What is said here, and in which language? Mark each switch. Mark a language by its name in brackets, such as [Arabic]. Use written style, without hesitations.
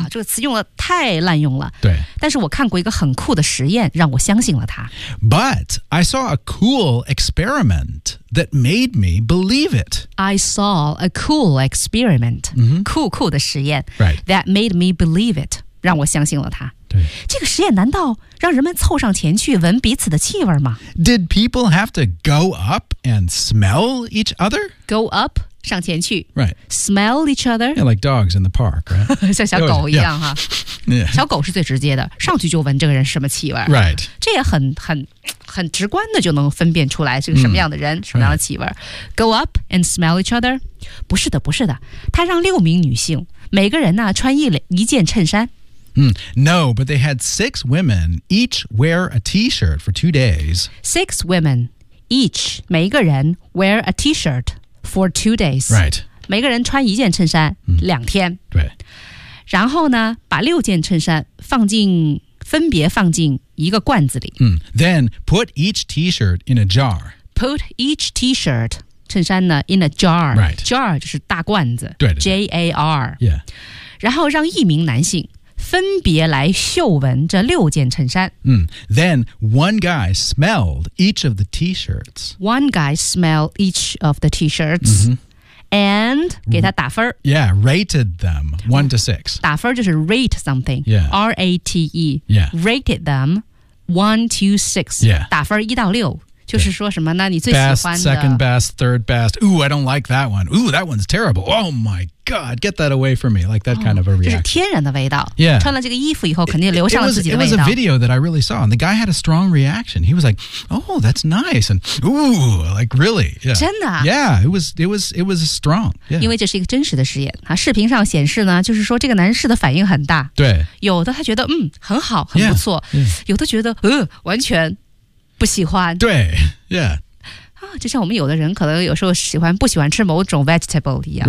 [Chinese] 啊，这个词用的太滥用了。对。但是我看过一个很酷的实验，让我相信了它。 [English] But I saw a cool experiment that made me believe it. I saw a cool experiment,、 mm-hmm. [Chinese] 酷酷的实验、 [English] right. that made me believe it, [Chinese] 让我相信了它。对。这个实验难道让人们凑上前去闻彼此的气味吗？ [English] Did people have to go up and smell each other? Go up? [Chinese] 上前去 [English] right. Smell each other Yeah, like dogs in the park、right? [Chinese] 像小狗一样 [English] yeah. [Chinese] 哈小狗是最直接的上去就闻这个人什么气味 [English] Right [Chinese] 这也很直观的就能分辨出来是个什么样的人、mm. 什么样的气味、right. [English] Go up and smell each other [Chinese] 不是的不是的他让六名女性每个人呢穿一件衬衫 [English] No, but they had six women each wear a t-shirt for 2 days Six women each [Chinese] 每一个人 [English] wear a t-shirt For 2 days. Right. [Chinese] 每个人穿一件衬衫、 [English] mm. [Chinese] 两天。对。然后呢把六件衬衫分别放进一个罐子里。 [English] Mm. Then put each t-shirt in a jar. Put each t-shirt, [Chinese] 衬衫呢 [English] in a jar. Right. [Chinese] Jar 就是大罐子。对, 对, 对。 [English] J-A-R. Yeah. [Chinese] 然后让一名男性分别来嗅闻这六件衬衫。 [English] Mm. Then one guy smelled each of the t-shirts. One guy smelled each of the t-shirts.、 Mm-hmm. [Chinese] And 给他打分。 [English] Yeah, rated them 1 to 6. [Chinese] 打分就是 [English] rate something. Yeah. R-A-T-E. Yeah. Rated them 1 to 6. Yeah. [Chinese] 打分1到6。就是说什么呢你最喜欢的 [English] Best, second best, third best Ooh, I don't like that one Ooh, that one's terrible Oh my god, get that away from me Like that、oh, kind of a reaction [Chinese] 就是天然的味道 [English] Yeah [Chinese] 穿了这个衣服以后肯定留下了自己的味道 [English] it was a video that I really saw And the guy had a strong reaction He was like, oh, that's nice And ooh, like really、yeah. [Chinese] 真的 [English] Yeah, it was strong、yeah. [Chinese] 因为这是一个真实的实验、啊、视频上显示呢就是说这个男士的反应很大对有的他觉得很好很不错 [English] yeah, yeah. [Chinese] 有的觉得完全不喜欢对 yeah、啊、就像我们有的人可能有时候不喜欢吃某种 vegetable 一样